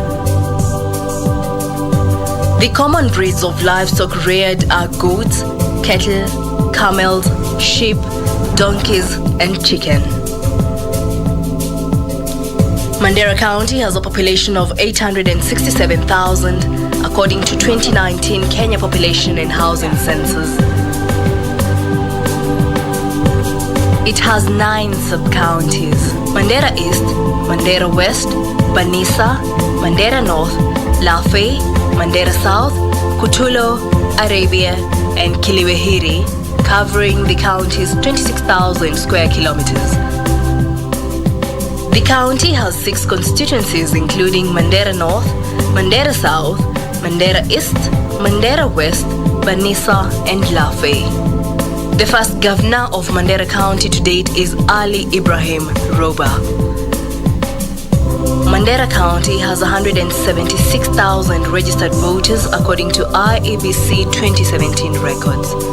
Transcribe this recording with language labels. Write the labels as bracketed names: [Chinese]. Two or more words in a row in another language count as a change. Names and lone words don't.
[English] The common breeds of livestock reared are goats, cattle, camels, sheep, donkeys, and chicken. Mandera County has a population of 867,000, according to 2019 Kenya Population and Housing Census. It has 9 sub-counties: Mandera East, Mandera West, Banisa, Mandera North, Lafey, Mandera South, Kutulo, Arabia, and Kiliwehiri, covering the county's 26,000 square kilometers. The county has 6 constituencies, including Mandera North, Mandera South, Mandera East, Mandera West, Banisa, and Lafey. The first governor of Mandera County to date is Ali Ibrahim Roba. Mandera County has 176,000 registered voters according to IEBC 2017 records.